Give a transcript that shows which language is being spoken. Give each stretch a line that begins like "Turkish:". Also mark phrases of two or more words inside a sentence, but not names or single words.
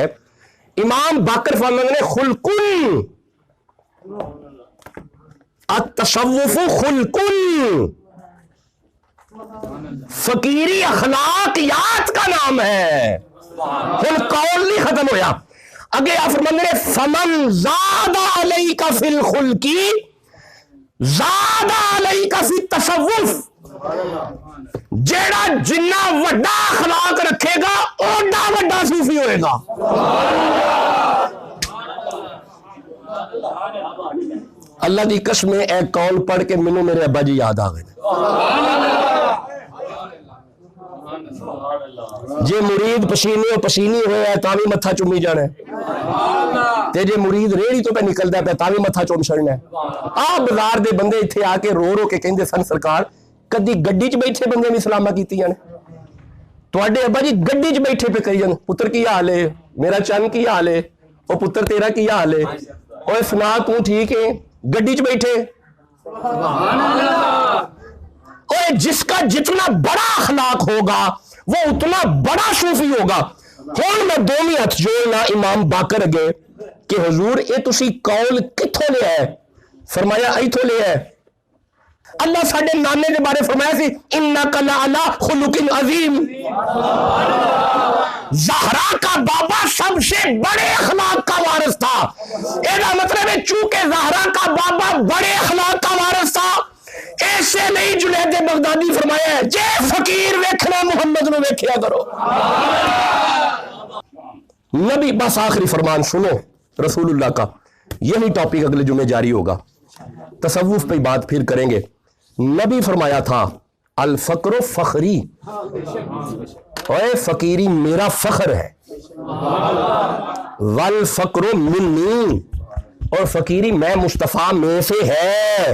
Urdu: امام باقر فرماتے ہیں
Arabic: خلقن, التصوف خلقن,
Urdu: فقیری اخلاقیات کا نام ہے.
Punjabi: ہن قول نہیں ختم ہویا, اگے آپ فرماتے ہیں
Arabic: فمن زاد علیک فی الخلقی زاد علیک فی التصوف,
Punjabi: جیڑا جنہ وڈا اخلاق رکھے گا اوڈا وڈا صوفی ہوئے گا. اللہ دی قسم اے قول پڑھ کے مینوں میرے ابا جی یاد آ گئے. جے مرید پسینے پسینی ہویا ہے تاں بھی متھا چومی جانا ہے, تے جے مرید ریڑھی تو پہ نکلدا پہ تاں بھی متھا چوم چھڑنا ہے. بازار دے بندے ایتھے آ کے رو رو کے کہندے سن سرکار کدی گڈی چ بیٹھے بندے بھی سلامہ کیتیاں نے, تواڈے ابا جی گڈی چ بیٹھے پہ کہی جان پتر کی حال ہے, میرا چن کی حال ہے, او پتر تیرا کی حال ہے, اوے سنا تو ٹھیک ہے, گڈی چ بیٹھے.
Urdu: اوے جس کا جتنا بڑا اخلاق ہوگا وہ اتنا بڑا صوفی ہوگا.
Punjabi: ہن میں 2 ہاتھ جوڑنا امام باقر اگے کہ حضور اے تسی قول کتھوں لیا ہے؟ فرمایا ایتھوں لیا ہے. اللہ ساڈے نانے دے بارے فرمایا سی
Arabic: انک لعلی خلق عظیم.
Urdu: زہرا کا بابا سب سے بڑے اخلاق کا وارث تھا. ایسا مطلب ہے چونکہ زہرا کا بابا بڑے اخلاق کا وارث تھا, ایسے نہیں جنید بغدادی فرمایا ہے
Punjabi: جے فقیر ویکھنا محمد نو ویکھیا کرو.
Urdu: نبی بس آخری فرمان سنو رسول اللہ کا, یہی ٹاپک اگلے جمعے جاری ہوگا, تصوف پہ بات پھر کریں گے. نبی فرمایا تھا
Arabic: الفقر فخری,
Punjabi: اے فقیری میرا فخر ہے,
Arabic: والفقر منی,
Urdu: اور فقیری میں مصطفیٰ میں سے ہے.